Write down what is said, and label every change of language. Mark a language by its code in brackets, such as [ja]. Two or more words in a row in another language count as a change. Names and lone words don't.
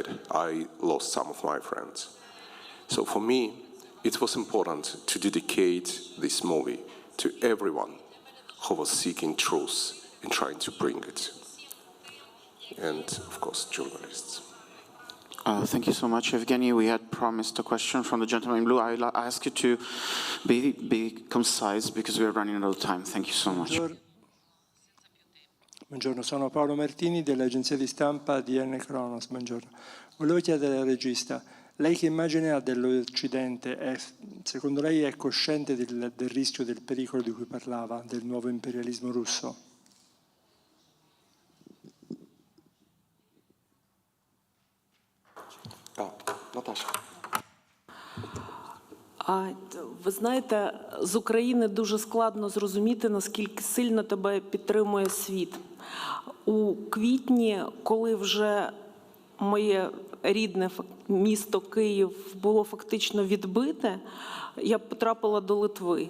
[en] I lost some of my friends. So for me, it was important to dedicate this movie to everyone who was seeking truth and trying to bring it. And, of course, journalists. Thank you so much, Evgeny. We had promised a question from the gentleman in blue. I'll ask you to be concise because we are running out of time. Thank you so much. [it] Buongiorno, sono Paolo Martini dell'agenzia di stampa di N Kronos. Buongiorno. Volevo chiedere al regista, lei che immagine ha dell'Occidente? Secondo lei è cosciente del rischio, del pericolo di cui parlava, del nuovo imperialismo russo? Natasha. [uk] Ви знаєте, з України дуже складно зрозуміти, наскільки сильно тебе підтримує світ. У квітні, коли вже моє рідне місто Київ було фактично відбите, я потрапила до Литви.